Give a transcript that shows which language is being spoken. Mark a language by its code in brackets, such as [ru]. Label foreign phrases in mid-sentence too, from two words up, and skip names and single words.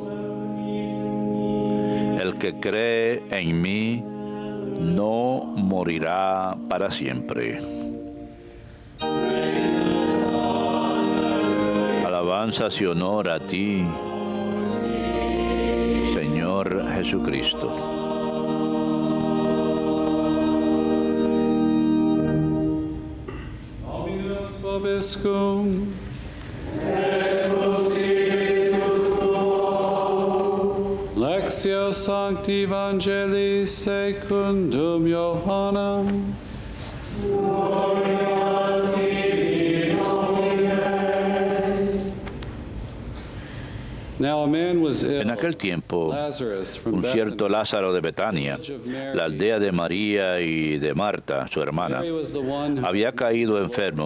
[es] El que cree en mí no morirá para siempre. Alabanzas y honor a ti, Señor Jesucristo. [la] Dominus vobiscum. Lectio Sancti Evangelii secundum Johannem. [es] En aquel tiempo, un cierto Lázaro de Betania, la aldea de María y de Marta, su hermana, había caído enfermo.